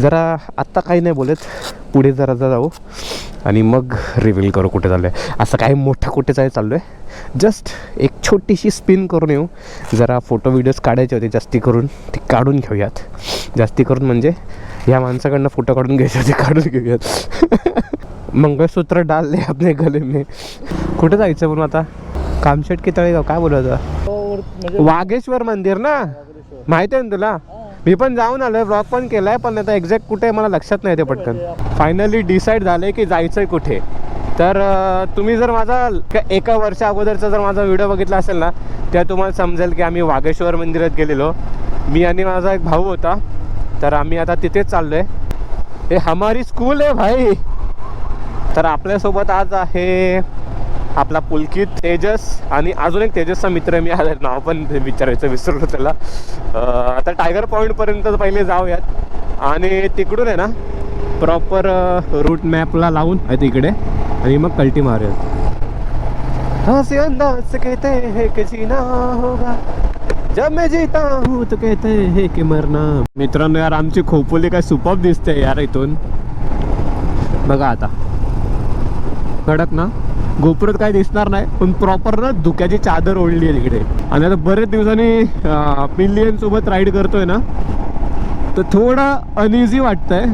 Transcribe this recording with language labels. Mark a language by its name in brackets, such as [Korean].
[Marathi] जरा आत्ता काही नाही बोलत, पुढे जरा जाऊ आणि मग रिव्हील करू कुठे चाललो आहे। असं काही मोठं कुठे चाललो आहे, जस्ट एक छोटीशी स्पिन करून येऊ। जरा फोटो व्हिडिओज काढायचे होते, जास्ती करून ते काढून घेऊयात। जास्ती करून म्हणजे ह्या माणसाकडनं फोटो काढून घ्यायचे होते, काढून घेऊयात। [Hindi] मंगळसूत्र डालले आपले गले में। [Marathi] कुठे जायचं म्हणून आता? कामशेट की तळेगाव काय बोलायचं? वाघेश्वर मंदिर ना, माहिती आहे ना तुला? मी पण जाऊन आलोय, व्लॉग पण केलाय, पण आता एक्झॅक्ट कुठे मला लक्षात नाही ते पटकन। फायनली डिसाईड झालंय की जायचंय कुठे। तर तुम्ही जर माझा एका वर्षा अगोदरचा जर माझा व्हिडिओ बघितला असेल ना, त्या तुम्हाला समजेल की आम्ही वाघेश्वर मंदिरात गेलेलो, मी आणि माझा एक भाऊ होता। तर आम्ही आता तिथेच चाललोय। हे [Hindi] हमारी स्कूल [Marathi] आहे भाई। तर आपल्यासोबत आज आहे आपला पुलकित, तेजस आणि अजून एक तेजसचा मित्र। मी आज नाव पण विचारायचं विसरलो त्याला। आता टायगर पॉईंटपर्यंत पहिले जाऊयात आणि तिकडून आहे ना प्रॉपर रूट मॅपला लावून आहे तिकडे, आणि मग कल्टी मारूयात। [Hindi] हंसी अंदाज कहते हैं कि जीना होगा, जब मैं जीता हूँ तो कहते हैं कि मरना। [Marathi] मित्रांनो यार, आमची खोपोली काय सुपर्ब दिसते यार इथून। बघा आता कडक ना, गोपुरात काय दिसणार नाही, पण प्रॉपर ना धुक्याची चादर ओढली आहे तिकडे। आणि आता बरेच दिवसांनी पिल्लियन सोबत राईड करतोय ना, तर थोडं अनइझी वाटतंय।